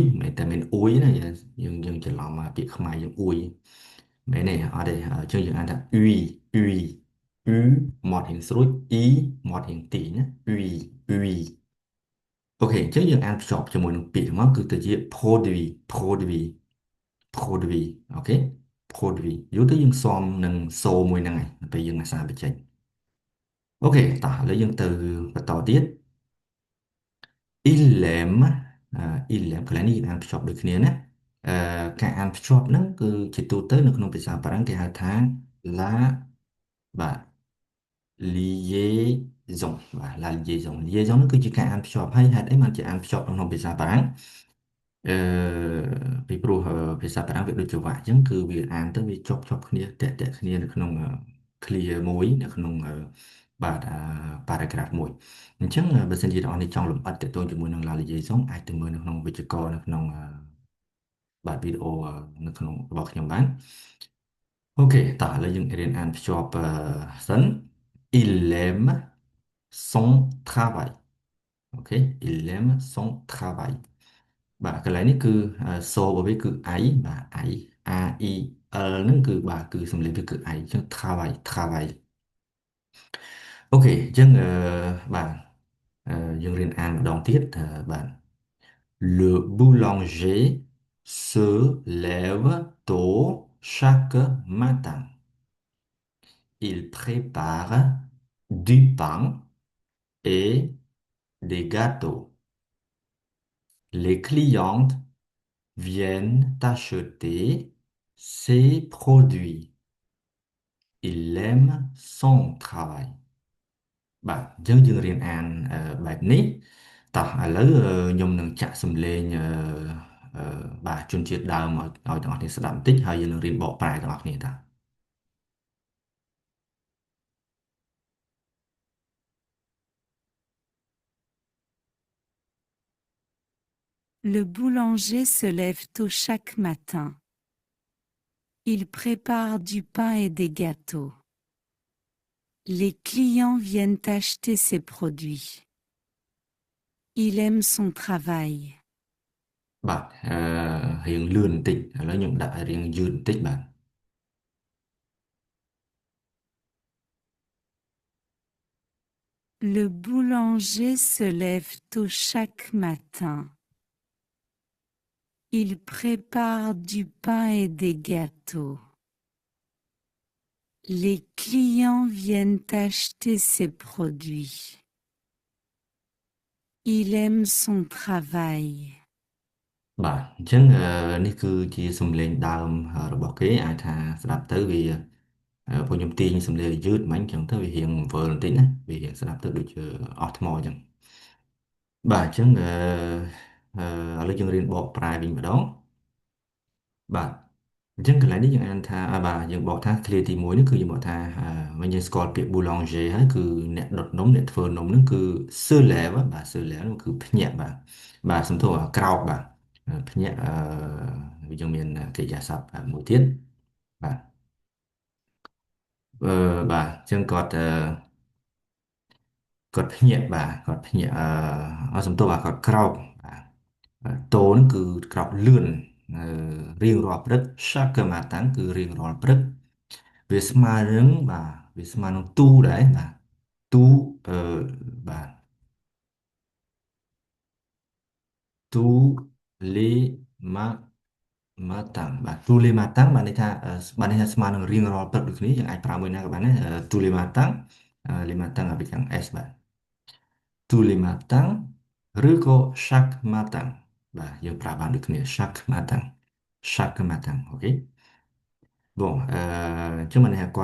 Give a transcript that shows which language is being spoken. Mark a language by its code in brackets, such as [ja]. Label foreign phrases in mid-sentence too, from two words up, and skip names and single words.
[km] មិនតែមានអ៊ុយណាយើងច្រឡំមកពាក្យខ្មែរយើងអ៊ុយមែនទេអត់ទេអញ្ចឹងយើងអានថា UI UI U មាត់រៀងស្រួច E មាត់រៀងទាញណា UI UI អូខេអញ្ចឹងយើងអានភ្ជាប់ជាមួយនឹងពាក្យហ្នឹងមកគឺទៅជា produit produit produit អូខេ produit យូរទៅយើងស៊ាំនឹងសូមួយហ្នឹងហើយពេលយើងអាសាបញ្ចេញអូខេតោះឥឡូវយើងទៅបន្តទៀត [fr] il aime il aime [km] កន្លែងនេះយើងអានភ្ជាប់ដូចគ្នាណាអឺការអានភ្ជាប់ហ្នឹងគឺជាទូទៅនៅក្នុងភាសាបារាំងគេហៅថា la បាទ liaison បាទ [fr] la liaison liaison [km] ហ្នឹងគឺជាការអានភ្ជាប់ហើយហេតុអីបានជាអា នភ្ជាប់ក្នុងភាសាបារាំងអឺពីព្រោះភាសាបារាំងវាដូចចង្វាក់អញ្ចឹងគឺវាអានទៅវាជាប់គ្នាតាក់គ្នានៅក្នុង clear មួយនៅក្នុងបាទ paragraph មួយអញ្ចឹងបើសិនជាអ្នកនរនេះចង់លម្អិតទាក់ទងជាមួយនឹង [fr] la liaison [km] អាចទៅមើលនៅក្នុងវិជ្ជាករនៅ ក្នុងបាទវីដេអូនៅក្នុងរបស់ខ្ញុំបានអូខេតោះឥឡូវយើងរៀនអានភ្ជាប់សិ ន [fr] il aime son travail [km] អូខេ [fr] il aime son travail [km] បាទកន្លែងនេះគឺសូរបស់វាគឺ I បាទ I R E L ហ្នឹងគឺបាទគឺសំឡេងវាគឺ I អញ្ចឹង travail travail អូខេអញ្ចឹងបាទយើងរៀនអានម្ដងទៀតបាទ [fr] Le boulanger se lève tôt chaque matin. Il prépare du pain et des gâteaux. Les clientes viennent acheter ses produits. Il aime son travail. [km] បាទអញ្ចឹងយើងរៀនអានបែបនេះតោះឥឡូវខ្ញុំនឹងចាក់សំឡេងបាទជនជាតិដើមឲ្យទាំងអស់គ្នាស្ដាប់បន្តិចហើយយើងនឹងរៀនបកប្រែទាំងអស់គ្នាតា [fr] Le boulanger se lève tôt chaque matin. Il prépare du pain et des gâteaux. Les clients viennent acheter ses produits. Il aime son travail. [km] បាទរៀងលឿនបន្តិចឥឡូវខ្ញុំដាក់រៀងយឺតបន្តិចបាទ [fr] Le boulanger se lève tôt chaque matin. Il prépare du pain et des gâteaux. Les clients viennent acheter ses produits. Il aime son travail. [km] បាទអញ្ចឹងនេះគឺជាសំឡេងដើមរបស់គេអាចថាស្ដាប់ទៅវាពួកខ្ញុំទាញសំឡេងឲ្យយឺត មិនអញ្ចឹងទៅវារៀងវល់បន្តិចណាវារៀងស្ដាប់ទៅដូចជាអស់ថ្មអញ្ចឹងបាទអញ្ចឹងឥឡូវយើងរៀនបកប្រែវិញម្ដងបាទអញ្ចឹងកន្លែងនេះយើងអានថាបាទយើងបកថា clear ទី1នេះគឺយើងបកថាវិញយើងស្គាល់ពាក្យ boulanger ហើយគឺអ្នកដុតនំអ្នកធ្វើនំហ្នឹងគឺ [fr] se lève [km] បាទ [fr] se lève [km] នោះគឺភ្ញាក់បាទសំទោសក្រោកបាទភ្ញាក់យើងមានកិរិយាសព្ទមួយទៀតបាទ បាទអញ្ចឹងគាត់ភ្ញាក់បាទគាត់ភ្ញាក់សំទោសបាទគាត់ក្រោកបាទតោហ្នឹងគឺក្រោកលឿនអឺរៀងរាល់ព្រឹក [fr] chaque matin [km] គឺរៀងរាល់ព្រឹកវាស្មើនឹងបាទវាស្មើនឹងទូដែរបាទទូអឺបាទ [fr] tous les ma- matins [km] បាទ [fr] tous les matins [km] បានន័យថាស្មើនឹងរៀងរាល់ព្រឹកដូចគ្នាយើងអាចប្រើមួយណាក៏បានដែរ [fr] tous les matins les matins avec un S [km] បាទ [fr] tous les matins [km] ឬក៏ [fr] chaque matin [km] បាទយើងប្រើបានដូចគ្នា [fr] chaque matin [km] អូខេបងអញ្ចឹងបានន័យថា